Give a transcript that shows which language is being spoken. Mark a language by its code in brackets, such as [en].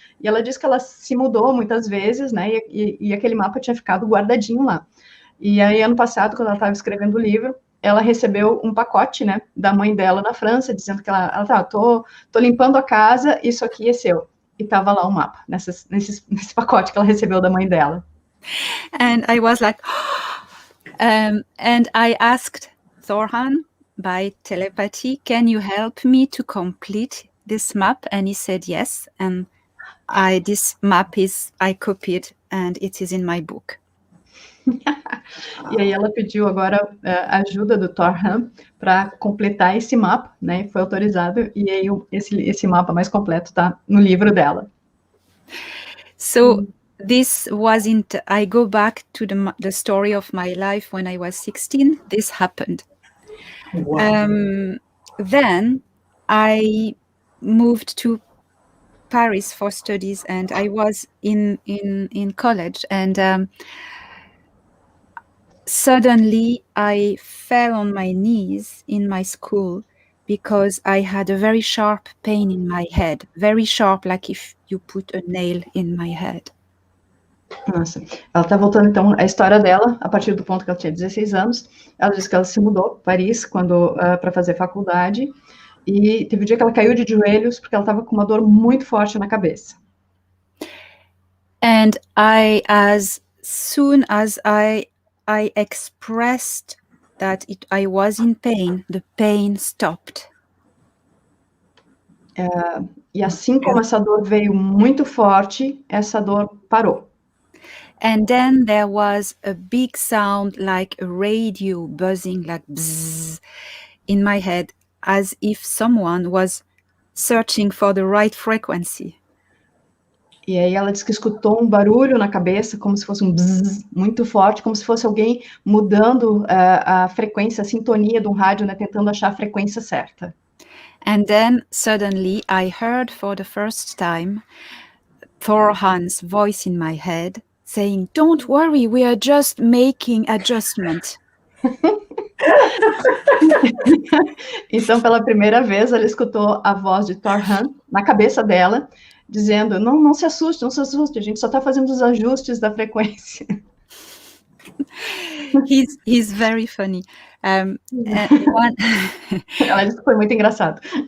[pt] E ela disse que ela se mudou muitas vezes, né, e aquele mapa tinha ficado guardadinho lá. E aí, ano passado, quando ela estava escrevendo o livro, ela recebeu um pacote, né, da mãe dela na França, dizendo que ela tô limpando a casa, isso aqui é seu. E estava lá o mapa, nesse pacote que ela recebeu da mãe dela. [en] And I was like, and I asked Thorhan by telepathy, can you help me to complete this map? And he said yes, and this map I copied, and it is in my book. [pt] E aí ela pediu agora a ajuda do Thorhan para completar esse mapa, né? Foi autorizado, e aí esse mapa mais completo está no livro dela. [en] So this wasn't. I go back to the story of my life when I was 16. This happened. Wow. Then I moved to Paris for studies, and I was in college, and suddenly I fell on my knees in my school because I had a very sharp pain in my head, very sharp, like if you put a nail in my head. [pt] Nossa, ela está voltando então à história dela, a partir do ponto que ela tinha 16 anos. Ela disse que ela se mudou para Paris para fazer faculdade, e teve um dia que ela caiu de joelhos porque ela estava com uma dor muito forte na cabeça. [en] And as soon as I expressed that I was in pain, the pain stopped. [pt] E assim como essa dor veio muito forte, essa dor parou. [en] And then there was a big sound like a radio buzzing, like bzzz, in my head, as if someone was searching for the right frequency. [pt] E aí ela disse que escutou um barulho na cabeça, como se fosse um bzzz muito forte, como se fosse alguém mudando a frequência, a sintonia de um rádio, né, tentando achar a frequência certa. [en] And then suddenly I heard for the first time Thorhan's voice in my head saying, "Don't worry, we are just making adjustment." [pt] Então, pela primeira vez, ela escutou a voz de Thorhan na cabeça dela, dizendo, não se assuste, a gente só está fazendo os ajustes da frequência. [en] He's very funny. [pt] Ela disse que foi muito engraçado.